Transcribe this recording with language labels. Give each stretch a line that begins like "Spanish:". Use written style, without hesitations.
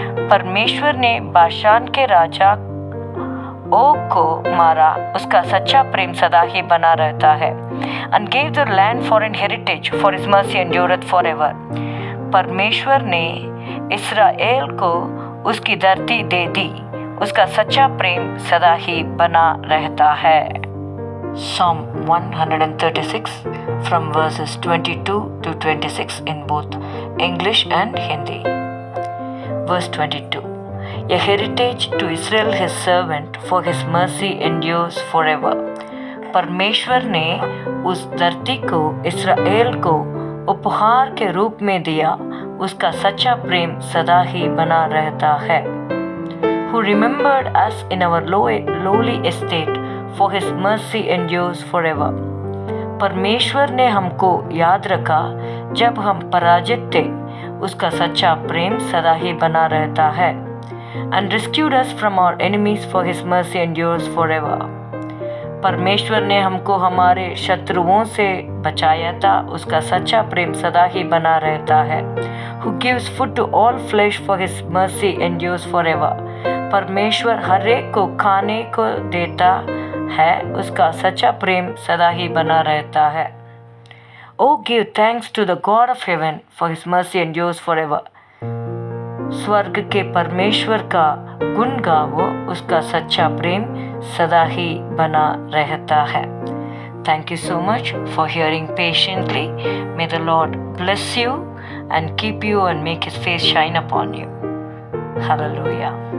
Hindi: परमेश्वर ने बाशान के राजा ओग को मारा, उसका सच्चा प्रेम सदा ही बना रहता है.
English: And gave the land for an heritage, for his mercy endureth forever.
Hindi: परमेश्वर ने इस्राएल को उसकी धरती दे दी, उसका सच्चा प्रेम सदा ही बना रहता है.
English: Psalm 136 from verses 22 to 26 in both English and Hindi. Verse 22. A heritage to Israel his servant, for his mercy endures forever.
Hindi: परमेश्वर ने उस धरती को इस्राएल को उपहार के रूप में दिया, उसका सच्चा प्रेम सदा ही बना रहता है.
English: Who remembered us in our lowly estate, for his mercy endures forever.
Hindi: परमेश्वर ने हमको याद रखा जब हम पराजित थे, उसका सच्चा प्रेम सदा ही बना रहता है.
English: And rescued us from our enemies, for his mercy endures forever.
Hindi: परमेश्वर ने हमको हमारे शत्रुओं से बचाया था, उसका सच्चा प्रेम सदा ही बना रहता है.
English: Who gives food to all flesh, for his mercy endures forever.
Hindi: परमेश्वर हर एक को खाने को देता है, उसका सच्चा प्रेम सदा ही बना रहता है.
English: Oh, give thanks to the God of heaven, for his mercy endures forever.
Hindi: स्वर्ग के परमेश्वर का गुण गावो, उसका सच्चा प्रेम सदा ही बना रहता है.
English: Thank you so much for hearing patiently. May the Lord bless you and keep you and make his face shine upon you. Hallelujah.